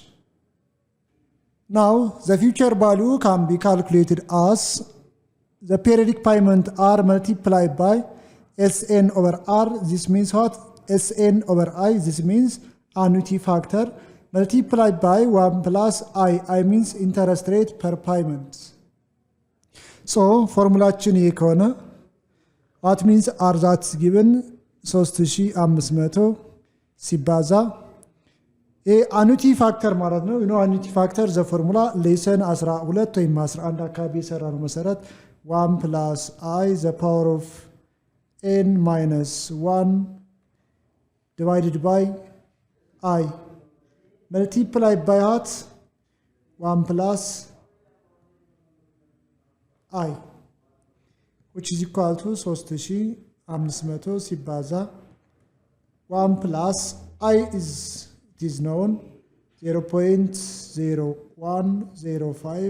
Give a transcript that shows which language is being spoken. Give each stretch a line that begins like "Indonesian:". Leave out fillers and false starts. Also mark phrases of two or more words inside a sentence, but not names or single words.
English: Now, the future value can be calculated as the periodic payment R multiplied by Sn over R. This means what? Sn over I. This means annuity factor multiplied by 1 plus I. I means interest rate per payment. So, formulaችን
Amharic: ይሄ ከሆነ
English: what means R that's given 3500 ሲባዛ annuity factor
Amharic: ማለት ነው።
English: annuity factor the formula lesson 12
Amharic: ወይም 11 አካባቢ የሰራነው መሰረት
English: 1 plus I the power of n minus 1 divided by I. Multiply by what? 1 plus I, which is equal to 3500 ሲባዛ 1 plus I is known 0.0105.